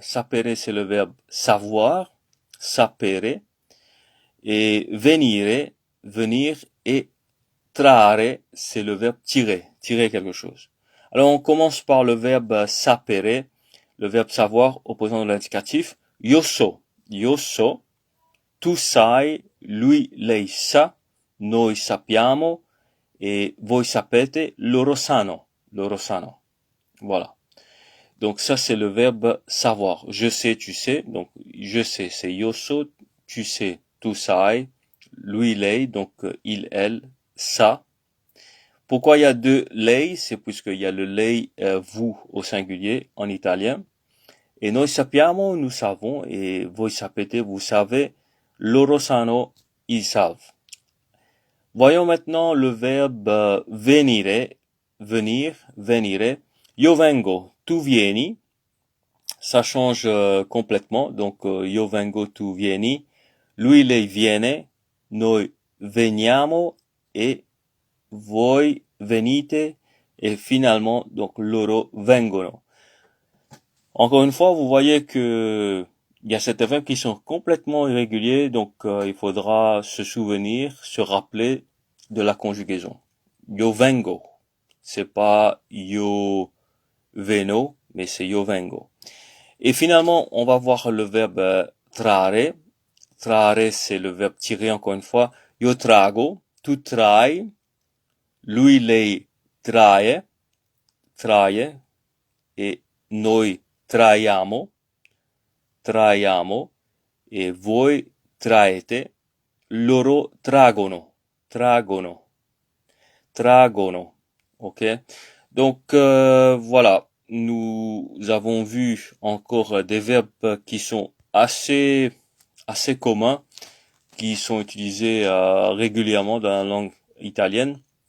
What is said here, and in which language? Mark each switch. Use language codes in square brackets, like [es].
[fr] Sapere, c'est le verbe savoir. Sapere. Et venire, venir, et trarre, c'est le verbe tirer, tirer quelque chose. Alors on commence par le verbe sapere, le verbe savoir, opposant de l'indicatif. [it] Io so, tu sai, lui, lei sa, noi sappiamo, [fr] et [it] voi sapete, loro sanno, loro sanno. [fr] Voilà. Donc ça c'est le verbe savoir. Je sais, tu sais. Donc je sais, c'est [it] io so, [fr] tu sais, [it] tu sai, lui, lei, [fr] donc il, elle, ça. Pourquoi il y a deux lei? C'est puisqu'il y a le lei, vous au singulier en italien. Et [it] noi sappiamo, [fr] nous savons, et [it] voi sapete, [fr] vous savez, [it] loro sanno, [fr] ils savent. Voyons maintenant le verbe venire, venir, venire. [it] Io vengo, tu vieni. [fr] Ça change complètement. Donc, [it] io vengo, tu vieni. Lui, lei viene. Noi veniamo [fr] et [it] voi venite. [fr] Et finalement, donc, [it] loro vengono. [fr] Encore une fois, vous voyez que il y a certains verbes qui sont complètement irréguliers. Donc, il faudra se souvenir, se rappeler de la conjugaison. [it] Io vengo. [fr] C'est pas [it] io veno, [fr] mais c'est [it] io vengo. [fr] Et finalement, on va voir le verbe trarre. Trarre, c'est le verbe tirer encore une fois. [it] Io trago, tu trai, lui, lei trae, trae, [fr] et [it] noi traiamo, traiamo, et voi traete, loro tragono, tragono, tragono. [fr] Ok? Donc voilà, nous avons vu encore des verbes qui sont assez communs, qui sont utilisés régulièrement dans la langue italienne.